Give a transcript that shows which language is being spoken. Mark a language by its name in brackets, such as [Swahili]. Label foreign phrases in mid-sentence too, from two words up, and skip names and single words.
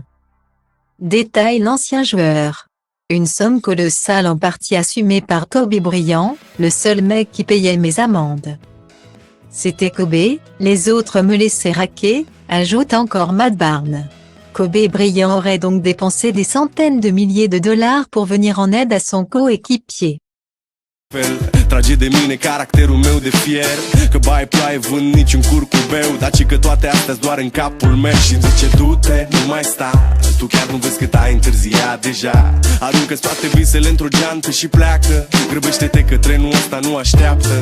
[French] Détaille l'ancien joueur. Une somme colossale en partie assumée par Kobe Bryant, le seul mec qui payait mes amendes. C'était Kobe, les autres me laissaient raquer, ajoute encore Matt Barnes. Kobe Bryant aurait donc dépensé des centaines de milliers de dollars pour venir en aide à son coéquipier. [Romanian] Trage de mine caracterul meu de fier, că bai ploaie vând niciun curcubeu, dar ci că toate astea-s doar în capul meu. Și-mi zice du-te, nu mai sta, tu chiar nu vezi cât ai întârziat deja. Aruncă-ți toate visele într-o geantă și pleacă, grăbește-te că trenul ăsta nu așteaptă.